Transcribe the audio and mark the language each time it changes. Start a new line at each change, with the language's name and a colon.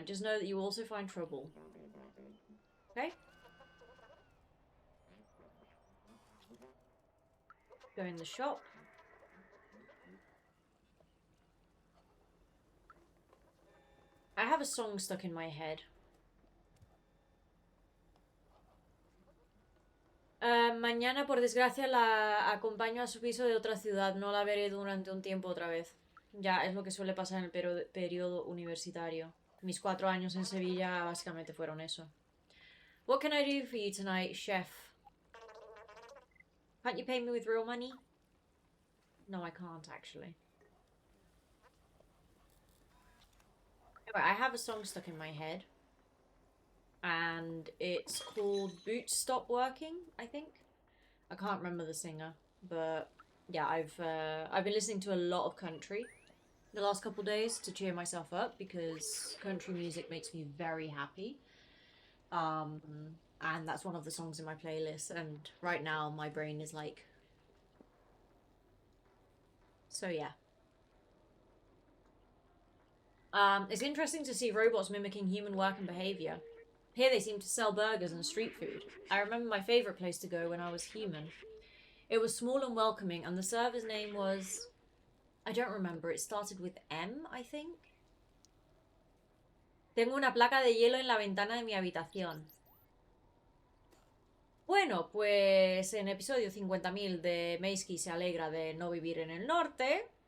English: Just know that you also find trouble. Okay? Go in the shop. I have a song stuck in my head.
Spanish: Mañana, por desgracia, la acompaño a su piso de otra ciudad. No la veré durante un tiempo otra vez. Ya, es lo que suele pasar en el periodo universitario. Mis 4 años en Sevilla básicamente fueron eso.
English: What can I do for you tonight, chef? Can't you pay me with real money? No, I can't, actually. Anyway, I have a song stuck in my head. And it's called Boots Stop Working, I think. I can't remember the singer, but yeah, I've been listening to a lot of country the last couple days to cheer myself up because country music makes me very happy. And that's one of the songs in my playlist, and right now my brain is like, so yeah. It's interesting to see robots mimicking human work and behavior. Here they seem to sell burgers and street food. I remember my favorite place to go when I was human. It was small and welcoming, and the server's name was... I don't remember. It started with M, I think.
Spanish: Tengo una placa de hielo en la ventana de mi habitación. Bueno, pues en episodio 50.000 de Meiskie se alegra de no vivir en el norte.